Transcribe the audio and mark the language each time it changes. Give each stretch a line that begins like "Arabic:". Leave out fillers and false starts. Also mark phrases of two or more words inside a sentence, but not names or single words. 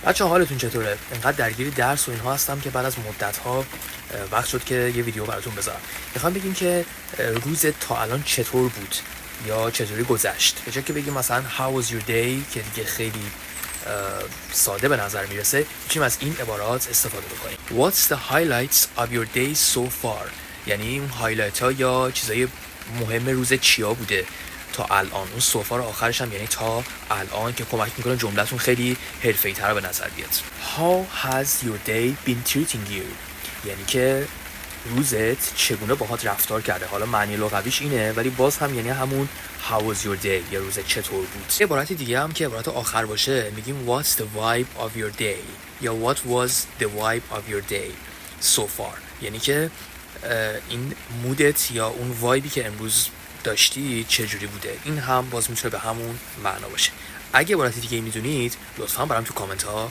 Persian: بچه حالتون چطوره؟ انقدر درگیر درس و اینها هستم که بعد از مدت ها وقت شد که یه ویدیو براتون بذارم. میخوام بگیم که روزت تا الان چطور بود یا چطوری گذشت. به جای که بگیم مثلا
English: how was your day
Persian: که دیگه خیلی ساده به نظر میرسه، میتونیم از این عبارات استفاده بکنیم.
English: What's the highlights of your day so far؟
Persian: یعنی اون هایلایت ها یا چیزای مهم روز چیا بوده تا الان. اون سوفار آخرش هم یعنی تا الان که کمک میکنه جملتون خیلی حرفه‌ای‌تر به نظر بیاد.
English: How has your day been treating you؟
Persian: یعنی که روزت چگونه باهات رفتار کرده. حالا معنی لغویش اینه ولی باز هم یعنی همون
English: how was your day
Persian: یا روزت چطور بود. یه عبارت دیگه هم که عبارت آخر باشه میگیم
English: what's the vibe of your day
Persian: یا
English: what was the vibe of your day so far.
Persian: یعنی که این مودت یا اون وایبی که امروز داشتی چجوری بوده. این هم باز میتونه به همون معنا باشه. اگه عبارت دیگه میدونید لطفاً برام تو کامنت ها